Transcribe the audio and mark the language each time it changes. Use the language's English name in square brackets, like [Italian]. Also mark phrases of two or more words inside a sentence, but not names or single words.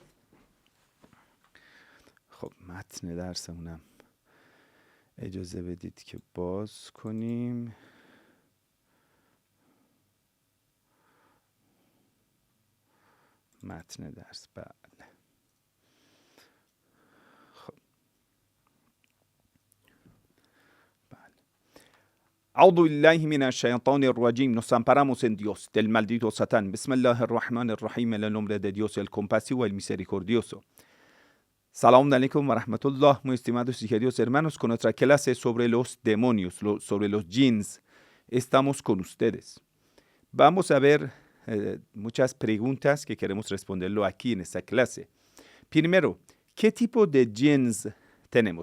[Persian] خب متن درسمونم اجازه بدید که باز کنیم. متن درس بله. خب بله. [Arabic] أعوذ بالله من الشيطان الرجيم. [Spanish] Nos amparamos en Dios del maldito Satán. [Arabic] بسم الله الرحمن الرحيم. [Spanish] En el nombre de Dios el compasivo, el misericordioso. [Arabic] السلام عليكم ورحمة الله. [Spanish] Muy estimados y queridos hermanos, con nuestra clase sobre los demonios, sobre los jinns, estamos con ustedes. Vamos a ver muchas preguntas que queremos responderlo aquí en esta clase. Primero, ¿qué tipo de jinns tenemos?